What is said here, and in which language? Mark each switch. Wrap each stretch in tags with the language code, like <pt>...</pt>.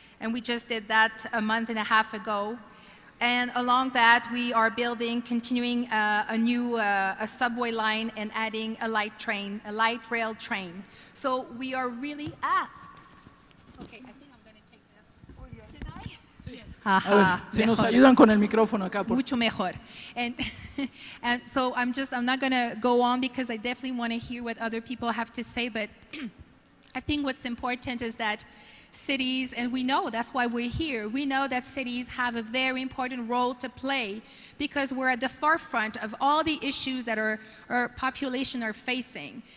<en>And we just did that a month and a half ago. And along that, we are continuing a new subway line and adding a light rail train. So we are really, okay, I think I'm going to take this. Did I? Yes.</en> <es>A ver, si nos ayudan con el micrófono acá, por Mucho mejor.</es> <en>And so I'm not going to go on because I definitely want to hear what other people have to say, but I think what's important is that cities, and we know that's why we're here, we know that cities have a very important role to play because we're at the forefront of all the issues that our population are facing.</en>